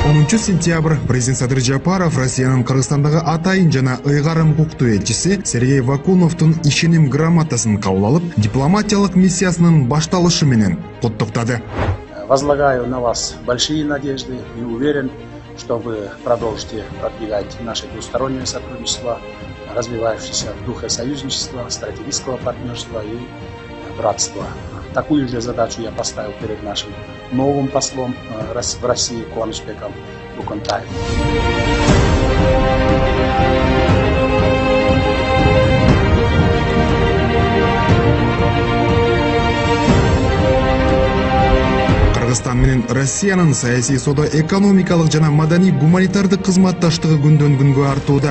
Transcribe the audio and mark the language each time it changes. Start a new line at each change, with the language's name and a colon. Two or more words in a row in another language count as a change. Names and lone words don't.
Kyrgyz: 3-сентябрь президент Садыр Жапаров Россиянын Кыргызстандагы атайын жана ыйгарым укуктуу элчиси Сергей Вакуновдун ишеним грамотасын кабыл алып, дипломатиялык миссиясынын башталышы менен куттуктады.
Russian: Возлагаю на вас большие надежды и уверен, что вы продолжите продвигать наше двустороннее сотрудничество, развивающееся в духе союзничества, стратегического партнерства и братства. Такую же задачу я поставил перед нашим новым послом в России Куанышбеком Буконтаевым.
Kyrgyz: Кыргызстан менен Россиянын саясий, соода-экономикалык жана маданий гуманитардык кызматташтыгы күндөн күнгө артууда.